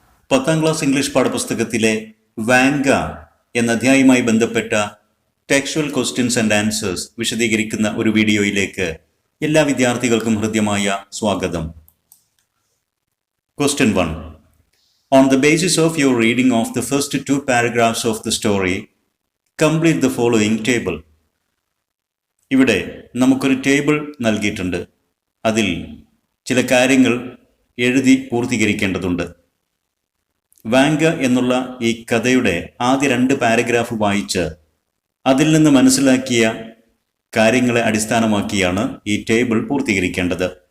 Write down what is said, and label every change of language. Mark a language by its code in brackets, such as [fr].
[ml] 10ാം class English പാഠപുസ്തകത്തിലെ Vanga എന്ന അധ്യായവുമായി ബന്ധപ്പെട്ട textual questions and answers വിശദീകരിക്കുന്ന ഒരു വീഡിയോയിലേക്ക് എല്ലാ വിദ്യാർത്ഥികൾക്കും ഹൃദ്യമായ സ്വാഗതം. [en] Question 1. On the basis of your reading of the first 2 paragraphs of the story, complete the following table. [ml] ഇവിടെ നമുക്കൊരു ടേബിൾ നൽകിയിട്ടുണ്ട്. അതിൽ ചില കാര്യങ്ങൾ എഴുതി പൂർത്തീകരിക്കേണ്ടതുണ്ട്. വാങ്ക എന്നുള്ള ഈ കഥയുടെ ആദ്യ 2 പാരഗ്രാഫ് വായിച്ച് അതിൽ നിന്ന് മനസ്സിലാക്കിയ കാര്യങ്ങളെ അടിസ്ഥാനമാക്കിയാണ് ഈ ടേബിൾ പൂർത്തീകരിക്കേണ്ടത്.